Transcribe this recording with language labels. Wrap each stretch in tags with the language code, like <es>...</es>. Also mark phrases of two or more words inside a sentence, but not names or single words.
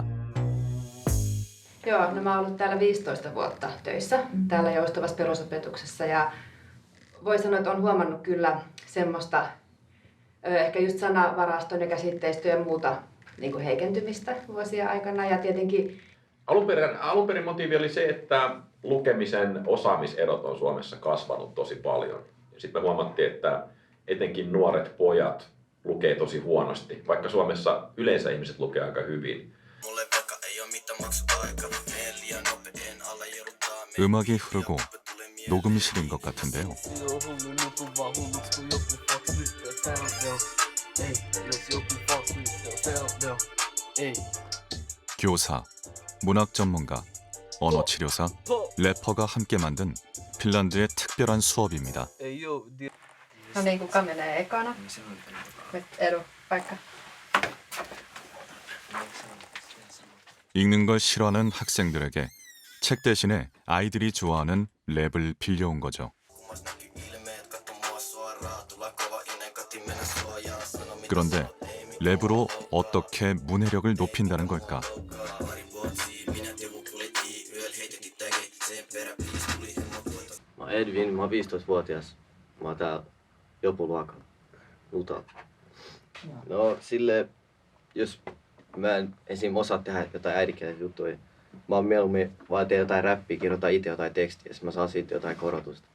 <fi>Joo, no mä oon ollut täällä 15 vuotta töissä, täällä joustavassa perusopetuksessa ja voi sanoa, että on huomannut kyllä semmoista ehkä just sanavaraston ja käsitteistön ja muuta niin kuin heikentymistä vuosien aikana ja tietenkin... Alun perin motiivi oli se, että lukemisen osaamiserot on Suomessa kasvanut tosi paljon. Sitten me huomattiin, että etenkin nuoret pojat lukee tosi huonosti, vaikka Suomessa yleensä ihmiset lukee aika hyvin.</fi> <ko>음악이 흐르고 녹음실인 것 같은데요. 교사, 문학 전문가, 언어 치료사, 래퍼가 함께 만든 핀란드의 특별한 수업입니다.</ko> <fi>No niin, kuka menee ekana? Nyt Edu, paikka.</fi> <ko>읽는 걸 싫어하는 학생들에게 책 대신에 아이들이 좋아하는 랩을 빌려온 거죠. 그런데 랩으로 어떻게 문해력을 높인다는 걸까?</ko> <fi>Mä oon Edvin, mä oon 15-vuotias. Mä oon täällä Jopo-luokalla. Luta. No sille, jos mä en esim. Osaa tehdä jotain äidinkielisiä juttuja, mä oon mieluummin vaan tee jotain räppiä, kirjoittaa itse jotain tekstiä, ja mä saan siitä jotain korotusta.</fi>